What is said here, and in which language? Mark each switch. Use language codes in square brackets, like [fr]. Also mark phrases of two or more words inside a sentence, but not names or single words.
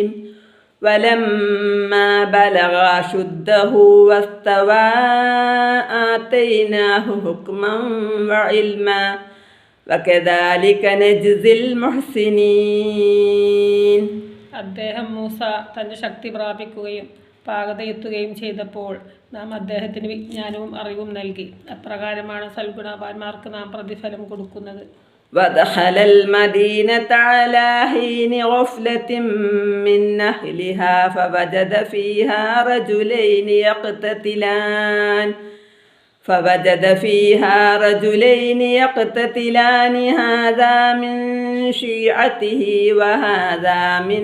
[ar] ولما بلغ أشده واستوى آتيناه حكما وعلما وكذلك نجزي المحسنين. [ml] അദ്ദേഹം മൂസ തൻ്റെ ശക്തി പ്രാപിക്കുകയും പാകതയെത്തുകയും ചെയ്തപ്പോൾ നാം അദ്ദേഹത്തിന് വിജ്ഞാനവും അറിവും നൽകി. അപ്രകാരമാണ് സൽഗുണവാന്മാർക്ക് നാം പ്രതിഫലം കൊടുക്കുന്നത്. [ar] ودخل المدينة على حين غفلة من أهلها فوجد فيها رجلين يقتتلان هذا من شيعته وهذا من